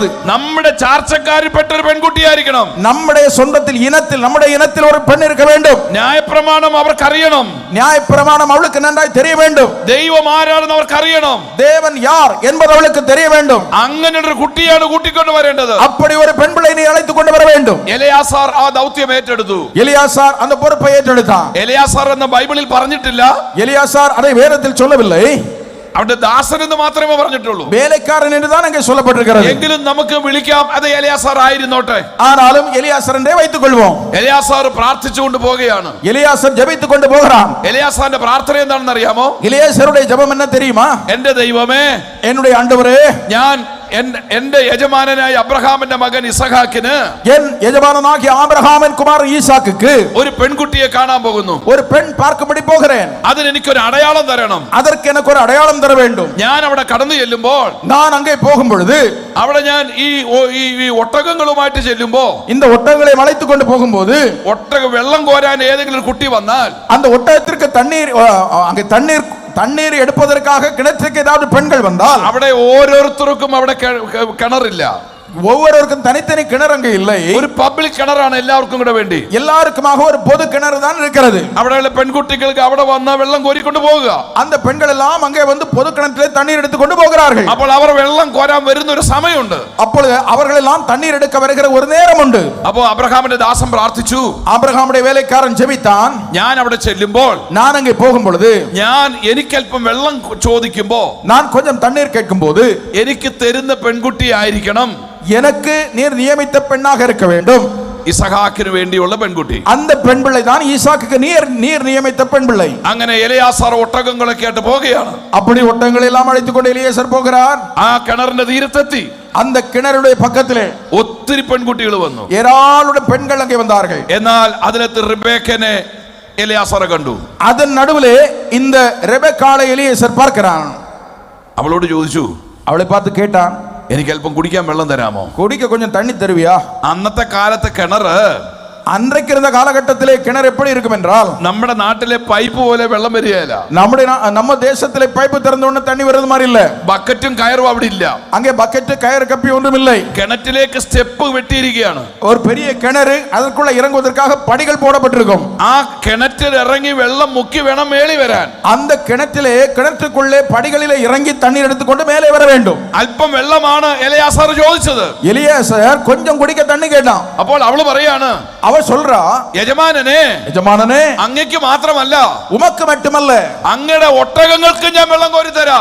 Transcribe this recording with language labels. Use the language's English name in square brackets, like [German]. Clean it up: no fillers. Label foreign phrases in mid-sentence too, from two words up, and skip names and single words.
[Malayalam] നമ്മുടെ ചാർച്ചക്കാരിൽപ്പെട്ട ഒരു പെൺകുട്ടിയായിരിക്കണം, [Tamil] நம்முடைய சொந்தத்தில் இனத்தில் நம்முடைய இனத்தில் ஒரு பெண் இருக்க வேண்டும். [Malayalam] ന്യായപ്രമാണം അവർക്കറിയണം, [Tamil] நியாயப்பிரமாணம் அவளுக்கு நன்றாய் தெரிய வேண்டும். [Malayalam] ദൈവം ആരാണെന്ന് അവർക്കറിയണം, [Tamil] தேவன் யார் என்பது அவளுக்கு தெரிய வேண்டும். [Malayalam] അങ്ങനെ ഒരു കുട്ടിയാണ് കൂട്ടിക്കൊണ്ട് വരേണ്ടത്. [Tamil] அப்படி ஒரு பெண் பிள்ளை நீ அழைத்து கொண்டு வர வேண்டும். [Malayalam] എലയാസാർ ആ ദൗത്യം ഏറ്റെടുത്തു. [Tamil] எலியாசார் அந்த பொறுப்பை ஏற்றெடுத்தான். [Malayalam] എലയാസാർ എന്ന ബൈബിളിൽ പറഞ്ഞിട്ടില്ല, [Tamil] எலியாசார் அதை வேதத்தில் சொல்லவில்லை, [Malayalam] അവന്റെ ദാസൻ എന്ന് മാത്രമേ പറഞ്ഞിട്ടുള്ളൂ. [Tamil] வேலைக்காரன் என்றுதான் அங்கே சொல்லப்பட்டிருக்கிறது. [Malayalam] എങ്കിലും നമുക്ക് വിളിക്കാം, അത് എലയാസാർ ആയിരുന്നോട്ടെ. [Tamil] ஆனாலும் எலியாசார் என்றே வைத்துக் கொள்வோம். [Malayalam] എലയാസാർ പ്രാർത്ഥിച്ചുകൊണ്ട് പോവുകയാണ്. [Tamil] எலியாசார் ஜெபித்துக் கொண்டு போகிறான். [Malayalam] എലയാസാറിന്റെ പ്രാർത്ഥന എന്താണെന്ന് അറിയാമോ? [Tamil] எலியாசாருடைய ஜெபம் என்ன தெரியுமா? [Malayalam] എന്റെ ദൈവമേ, [Tamil] என்னுடைய ஆண்டவரே, [Malayalam] ഞാൻ എന്റെ യജമാനനായ അബ്രഹാമിന്റെ മകൻ ഇസഹാക്കിന്, [Tamil] என் எஜமானனாகிய ஆபிரகாமின் குமாரன் ஈசாக்குக்கு [Malayalam] ഒരു പെൺകുട്ടിയെ കാണാൻ പോകുന്നു. [Tamil] ஒரு பெண் பார்க்கும்படி போகிறேன். [Malayalam] അതിന് എനിക്കൊരു അടയാളം തരണം. [Tamil] அதற்கு எனக்கு ஒரு அடையாளம் தர வேண்டும். [Malayalam] ഞാൻ അവിടെ കടന്നു ചെല്ലുമ്പോൾ, [Tamil] நான் அங்கே போகும் பொழுது, [Malayalam] അവിടെ ഞാൻ ഈ ഒട്ടകങ്ങളുമായിട്ട് ചെല്ലുമ്പോ, [Tamil] இந்த ஒட்டகங்களை அழைத்துக் கொண்டு போகும்போது, [Malayalam] വെള്ളം കോരാൻ ഏതെങ്കിലും ഒരു കുട്ടി വന്നാൽ, [Tamil] அந்த ஒட்டகத்திற்கு தண்ணீர் அங்கே தண்ணீர் எடுப்பதற்காக கிணற்றுக்கு ஏதாவது பெண்கள் வந்தால், [Malayalam] അവിടെ ഓരോരുത്തർക്കും അവിടെ കിണറില്ല, [Tamil] ஒவ்வொருவருக்கும் தனித்தனி கிணறு அங்கே இல்லை. [Malayalam] ഒരു പബ്ലിക് കിണറാണ് എല്ലാവർക്കും കൂടെ വേണ്ടി. [Tamil] எல்லாருக்குமாக ஒரு பொது கிணறு தான் இருக்கிறது. [Malayalam] അവിടെയുള്ള പെൺകുട്ടികൾക്ക് അവിടെ വന്ന വെള്ളം കോരിക്കൊണ്ട് പോകുക. [Tamil] அந்த பெண்கள் எல்லாம் அங்கே வந்து பொது கிணற்றிலே தண்ணீர் எடுத்து கொண்டு போகிறார்கள். [Malayalam] അപ്പോൾ അവർ വെള്ളം കോരാൻ വരുന്ന ഒരു സമയമുണ്ട്. [Tamil] அப்பொழுது அவர்கள் எல்லாம் தண்ணீர் எடுக்க வருகிற ஒரு நேரம் உண்டு. [Malayalam] അപ്പോൾ അബ്രഹാമിന്റെ ദാസൻ പ്രാർത്ഥിച്ചു, [Tamil] ஆபிரகாமுடைய வேலைக்காரன் ஜெபித்தான். [Malayalam] ഞാൻ അവിടെ ചെല്ലുമ്പോൾ, [Tamil] நான் அங்கே போகும் பொழுது, [Malayalam] ഞാൻ എനിക്കല്പം വെള്ളം ചോദിക്കുമ്പോ, [Tamil] நான் கொஞ்சம் தண்ணீர் கேட்கும் போது, [Malayalam] എനിക്ക് തരുന്ന പെൺകുട്ടി ആയിരിക്കണം [Tamil] எனக்கு நீர் நியமித்த பெண்ணாக இருக்க வேண்டும். [Malayalam] ഇസഹാക്കിന് വേണ്ടിയുള്ള പെൺകുട്ടി. [Tamil] அந்த பெண் பிள்ளை தான் ஈசாக்குக்கு நீர் நியமித்த பெண் பிள்ளை. [Malayalam] അങ്ങനെ എലയാസാർ ഒട്ടകങ്ങളൊക്കെ ആയിട്ട് പോവുകയാണ്. [Tamil] அப்படி ஒட்டகங்களை எல்லாம் அழைத்துக் கொண்டு எலியாசார் போகிறார். [Malayalam] ആ കിണറിന്റെ തീരത്തെത്തി. [Tamil] அந்த கிணறுடைய பக்கத்திலே [Malayalam] ഒത്തിരി പെൺകുട്ടികൾ വന്നു. [Tamil] ஏராளமான பெண்கள் அங்கே வந்தார்கள். [Malayalam] എന്നാൽ അതിലത്ത് റിബേക്കനെ എലയാസാറെ കണ്ടു. [Tamil] அதன் நடுவிலே இந்த ரெபெக்காளை எலியேசர் பார்க்கிறான். [Malayalam] അവളോട് ചോദിച്ചു, [Tamil] அவளை பார்த்து கேட்டான், [Malayalam] എനിക്ക് അല്പം കുടിക്കാൻ വെള്ളം തരാമോ? [Tamil] குடிக்க கொஞ்சம் தண்ணி தருவியா? [Malayalam] അന്നത്തെ കാലത്തെ കിണറ് [Tamil] அன்றைக்கு இருந்த காலகட்டத்திலே கிணறு எப்படி இருக்கும் என்றால், [Malayalam] നമ്മുടെ നാട്ടിലെ പൈപ്പ് പോലെ വെള്ളം വരികയില്ല. [Tamil] நம்ம தேசத்திலே பைப்பு திறந்த உடனே தண்ணி வருது மாதிரி இல்ல. [Malayalam] ബക്കറ്റും കയറും അവിടെ ഇല്ല. [Tamil] அங்கே பக்கெட் கயிறு கப்பி ஒன்றும் இல்லை. [Malayalam] കിണറ്റിലേക്ക് സ്റ്റെപ്പ് വെട്ടിയിരിക്കുകയാണ്. [Tamil] ஒரு பெரிய கிணறு, அதற்குள்ள இறங்குவதற்காக படிகள் போடப்பட்டிருக்கும். [Malayalam] ആ കിണറ്റിൽ ഇറങ്ങി വെള്ളം മുക്കി വേണം മേളി വരാൻ. [Tamil] அந்த கிணற்றுக்குள்ளே படிகளிலே இறங்கி தண்ணீர் எடுத்துக்கொண்டு மேலே வர வேண்டும். [Malayalam] അല്പം വെള്ളമാണ് എലയാസാർ ചോദിച്ചത്. [Tamil] எலியாசார் கொஞ்சம் குடிக்க தண்ணி கேட்டான். [Malayalam] അപ്പോൾ അവള് പറയാണ്, [Tamil] அவ சொல்றா, [Malayalam] യജമാനനെ, [Tamil] யஜமானனே, [Malayalam] അങ്ങയ്ക്ക് മാത്രമല്ല [Tamil] உமக்கு மட்டுமல்ல, [Malayalam] അങ്ങയുടെ ഒട്ടകങ്ങൾക്ക് ഞാൻ വെള്ളം കോരി തരാം.